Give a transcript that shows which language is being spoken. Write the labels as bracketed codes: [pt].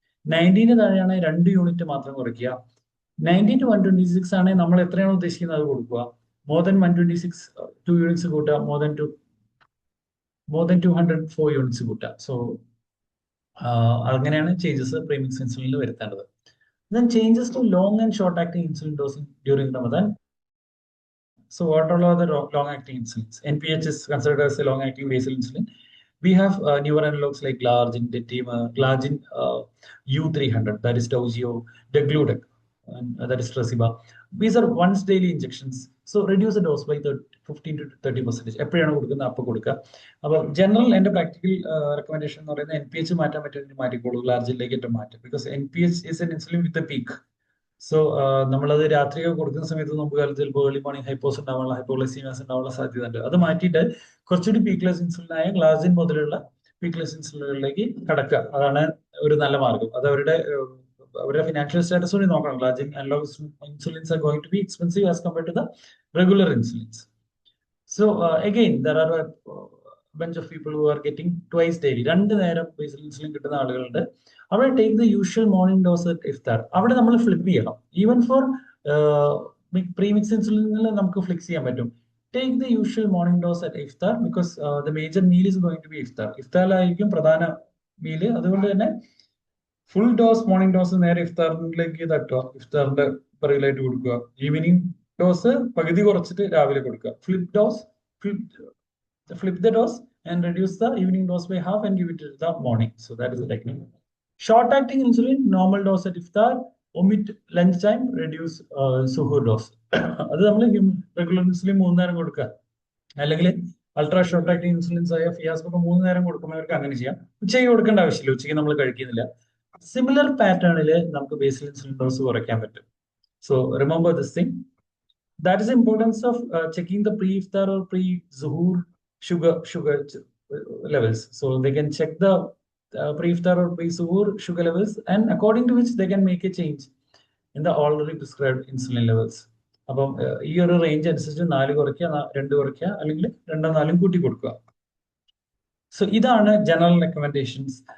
[ml] 90 താഴെയാണെങ്കിൽ 2 യൂണിറ്റ് മാത്രം കുറയ്ക്കുക. 90 to 126 ആണെങ്കിൽ നമ്മൾ എത്രയാണോ ഉദ്ദേശിക്കുന്നത് അത് കൊടുക്കുക. മോർ ദൻ 126 2 യൂണിറ്റ്സ് കൂട്ടുക, മോർ ദൻ 204 യൂണിറ്റ്സ് കൂട്ടുക. സോ അങ്ങനെയാണ് changes premix ഇൻസുലിനിൽ വരുത്തേണ്ടത്. [en] Then changes to long and short acting insulin dosing during Ramadan. So what are all the long acting insulins? NPH is considered as a long acting basal insulin. We have newer analogs like Glargine, Detima, Glargine U300, that is Toujeo, Degludec, and that is Tresiba. These are once daily injections. So reduce the dose by 15 to 30%. [ml] എപ്പോഴാണ് കൊടുക്കുന്നത് അപ്പോൾ കൊടുക്കുക. അപ്പോൾ general എൻ്റെ practical recommendation എന്ന് പറയുന്നത് NPH മാറ്റാൻ പറ്റുമെങ്കിൽ മാറ്റിക്കോളൂ, ഗ്ലാർജിലേക്ക് ഏറ്റവും മാറ്റും. [en] Because NPH is an insulin with a peak. [ml] So നമ്മളത് രാത്രി കൊടുക്കുന്ന സമയത്ത് മുമ്പ് കാലത്ത് ചിലപ്പോൾ ഏർലി മോർണിംഗ് ഹൈപ്പോസ് ഉണ്ടാവാനുള്ള, ഹൈപ്പോഗ്ലൈസീമിയാസ് ഉണ്ടാവാനുള്ള സാധ്യത ഉണ്ട്. അത് മാറ്റിയിട്ട് കുറച്ചുകൂടി പീക്ലെസ് ഇൻസുലിനായ ഗ്ലാസിൻ മുതലുള്ള പീക്ലെസ് ഇൻസുലിനുകളിലേക്ക് കടക്കുക. അതാണ് ഒരു നല്ല മാർഗം. അത് അവരുടെ ഫിനാൻഷ്യൽ സ്റ്റാറ്റസ് കൂടി നോക്കണം. [en] Glargine analogue insulins are going to be expensive as compared to the regular insulins. So again there are bunch of people who are getting twice daily, [ml] 2 നേരം ബേസൽ ഇൻസുലിൻ കിട്ടുന്ന ആളുകളുണ്ട്. [en] അവിടെ take the usual morning dose at ഇഫ്താർ. [ml] അവിടെ നമ്മൾ flip ചെയ്യണം. Even for premix ഇൻസുലിനിൽ നമുക്ക് Flix ചെയ്യാൻ പറ്റും. [en] Take the usual morning dose at ഇഫ്താർ because the major meal is going to be ഇഫ്താർ. [ml] ഇഫ്താറിലായിരിക്കും പ്രധാന മീല്. അതുകൊണ്ട് തന്നെ ഫുൾ ഡോസ് മോർണിംഗ് ഡോസ് നേരെ ഇഫ്താറിലേക്ക് തട്ടുക, ഇഫ്താറിന്റെ പിറകിലായിട്ട് കൊടുക്കുക. ഈവനിങ് ഡോസ് പകുതി കുറച്ചിട്ട് രാവിലെ കൊടുക്കുക. [en] Flip the dose and reduce the evening dose by half and give it to the morning. So that is the technique. Short acting insulin, normal dose at iftar, omit lunch time, reduce suhoor dose. [ml] അത് നമ്മൾ regular insulin 3 നേരം കൊടുക്കുക. അല്ലെങ്കിൽ ultra short acting insulins ആയ ഫിയാസ് ഒക്കെ 3 നേരം കൊടുക്കുന്നവർക്ക് അങ്ങനെ ചെയ്യാം. ഉച്ചയ്ക്ക് കൊടുക്കേണ്ട ആവശ്യമില്ല, ഉച്ചയ്ക്ക് നമ്മൾ കഴിക്കുന്നില്ല. സിമിലർ പാറ്റേണിൽ നമുക്ക് ബേസൽ ഇൻസുലിൻ ഡോസ് കുറയ്ക്കാൻ പറ്റും. [en] So remember this thing. That is the importance of checking the pre-iftar or pre-zuhur sugar levels. So they can check the pre-iftar or pre-zuhur sugar levels, and according to which they can make a change in the already prescribed insulin levels. [ml] അപ്പം ഈ ഒരു range അനുസരിച്ച് 4 കുറയ്ക്കുക, 2 കുറയ്ക്കുക, അല്ലെങ്കിൽ 2 4 കൂട്ടി കൊടുക്കുക. So ഇതാണ് ജനറൽ റെക്കമെൻഡേഷൻസ്.